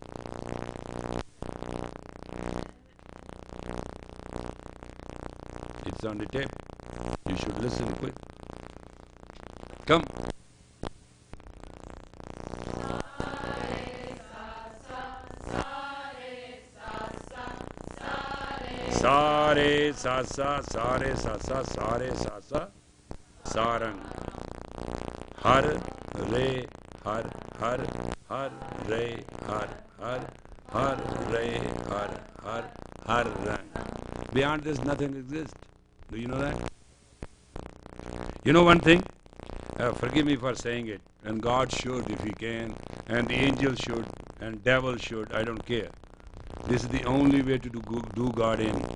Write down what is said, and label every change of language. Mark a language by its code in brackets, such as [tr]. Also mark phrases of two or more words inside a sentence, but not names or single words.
[en] It's on the tape. You should listen quick. Come. Sare sa sa, sare sa sa, sare sa sa, sarang. Har re har har, har re har har, har re har har, har rang. Beyond this, nothing exists. Do you know that? You know one thing? Forgive me for saying it. And God should if He can, and the angel should, and devil should. I don't care. This is the only way to do God in.